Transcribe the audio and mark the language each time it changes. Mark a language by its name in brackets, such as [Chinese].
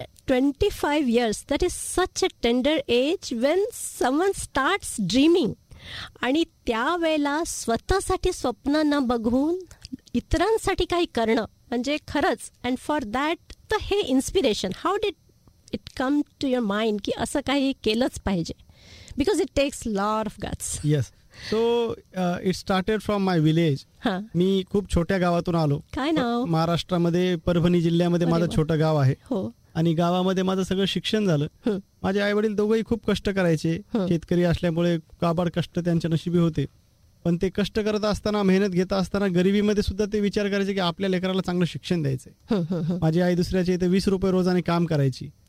[English] 25 years that is such a tender age when someone starts dreaming [Marathi] आणि त्यावेळेला स्वतःसाठी स्वप्नांना बघून इतरांसाठी काही करणं म्हणजे खरंच [English] and for that [Marathi] तर हे [English] inspiration how did it come to your mind [Marathi] की असं काही केलंच पाहिजे. [English] Because it takes a lot of guts. Yes. So, it started from my village. [Marathi] मी खूप छोट्या गावातून आलो. काय नाव? महाराष्ट्रामध्ये परभणी जिल्ह्यामध्ये माझं छोटं गाव आहे. आणि गावामध्ये माझं सगळं शिक्षण झालं. माझे आई वडील दोघंही खूप कष्ट करायचे. शेतकरी असल्यामुळे काबाड कष्ट त्यांच्या नशिबी होते. पण ते कष्ट करत असताना, मेहनत घेत असताना, गरिबीमध्ये सुद्धा ते विचार करायचे की आपल्या लेकराला चांगलं शिक्षण द्यायचंय. माझी आई दुसऱ्याच्या इथे 20 रुपये रोजाने काम करायची.